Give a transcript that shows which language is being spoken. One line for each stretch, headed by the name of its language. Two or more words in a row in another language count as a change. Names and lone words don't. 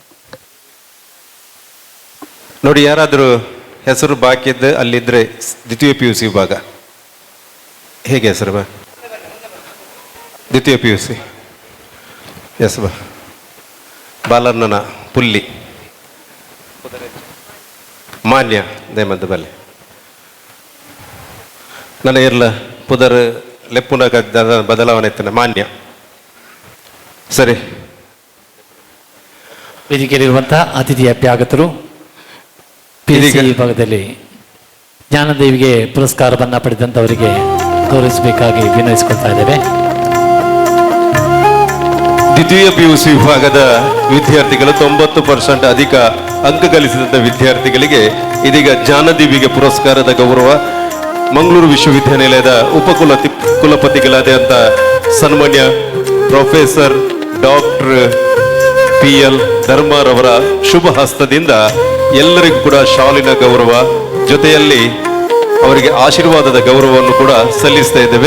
Kannada: ನೋಡಿ, ಯಾರಾದರೂ ಹೆಸರು ಬಾಕಿ ಇದ್ದು ಅಲ್ಲಿದ್ದರೆ ದ್ವಿತೀಯ PUC ವಿಭಾಗ ಹೇಗೆ ಹೆಸರು ಬಾ? ದ್ವಿತೀಯ PUC ಎಸ್ ಬಾ.
Tulu: ಬಾಲರ್ನನ ಪುಲ್ಲಿ ಮಾನ್ಯ ದೇಮದ ಬಲ್ಲೆ ನನ್ನ ಇರ್ಲ ಪುದರ್ ಲೆಪ್ಪುನ ಬದಲಾವಣೆ ಇತ್ತನ ಮಾನ್ಯ.
Kannada: ಸರಿ, ವೇದಿಕೆಯಲ್ಲಿರುವಂತಹ ಅತಿಥಿ ಅಭ್ಯಾಗತರು PUC ವಿಭಾಗದಲ್ಲಿ ಜ್ಞಾನದೇವಿಗೆ ಪುರಸ್ಕಾರವನ್ನು ಪಡೆದಂಥವರಿಗೆ ಗೌರವಿಸಬೇಕಾಗಿ ವಿನಯಿಸಿಕೊಳ್ತಾ ಇದ್ದೇವೆ. ದ್ವಿತೀಯ PUC ವಿಭಾಗದ ವಿದ್ಯಾರ್ಥಿಗಳು 90% ಅಧಿಕ ಅಂಕ ಗಳಿಸಿದಂಥ ವಿದ್ಯಾರ್ಥಿಗಳಿಗೆ ಇದೀಗ ಜ್ಞಾನದೀವಿಗೆ ಪುರಸ್ಕಾರದ ಗೌರವ ಮಂಗಳೂರು ವಿಶ್ವವಿದ್ಯಾನಿಲಯದ ಕುಲಪತಿಗಳಾದಂಥ ಸನ್ಮಾನ್ಯ
English: Professor Doctor
Kannada: PL ಧರ್ಮಾರ್ ಅವರ ಶುಭ ಹಸ್ತದಿಂದ ಎಲ್ಲರಿಗೂ ಕೂಡ ಶಾಲಿನ ಗೌರವ ಜೊತೆಯಲ್ಲಿ ಅವರಿಗೆ ಆಶೀರ್ವಾದದ ಗೌರವವನ್ನು ಕೂಡ ಸಲ್ಲಿಸ್ತಾ ಇದ್ದೇವೆ.